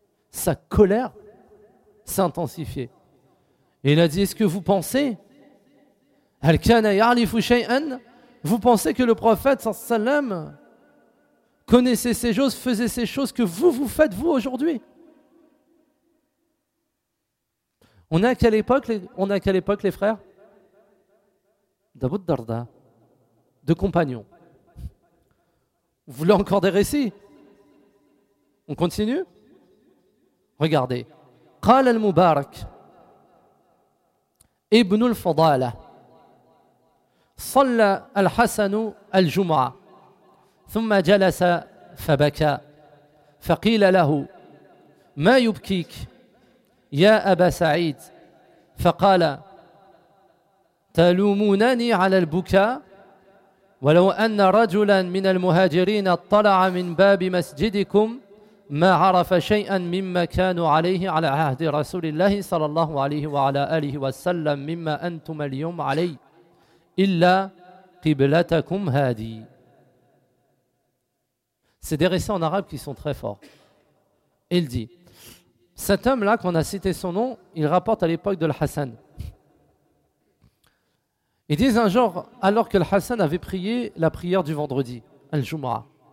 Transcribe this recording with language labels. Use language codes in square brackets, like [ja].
[fr] Sa colère s'est intensifiée. Et il a dit, est-ce que vous pensez, vous pensez que le prophète, sallallahu alayhi wa sallam, connaissez ces choses, faisait ces choses que vous faites vous aujourd'hui. On est à quelle époque, les frères? D'Abu Darda, de compagnons. Vous voulez encore des récits? On continue? Regardez. [ar] Qala al-Mubarak Ibn al-Fadala Salla al-Hasan al-Jum'a ثم جلس فبكى فقيل له ما يبكيك يا أبا سعيد فقال تلومونني على البكاء ولو أن رجلا من المهاجرين اطلع من باب مسجدكم ما عرف شيئا مما كانوا عليه على عهد رسول الله صلى الله عليه وعلى آله وسلم مما أنتم اليوم عليه إلا قبلتكم هذه. [fr] C'est des récits en arabe qui sont très forts. Il dit, cet homme-là, qu'on a cité son nom, il rapporte à l'époque de l'Hassan. Ils disent un jour, alors que l'Hassan avait prié la prière du vendredi, Al-Jumra.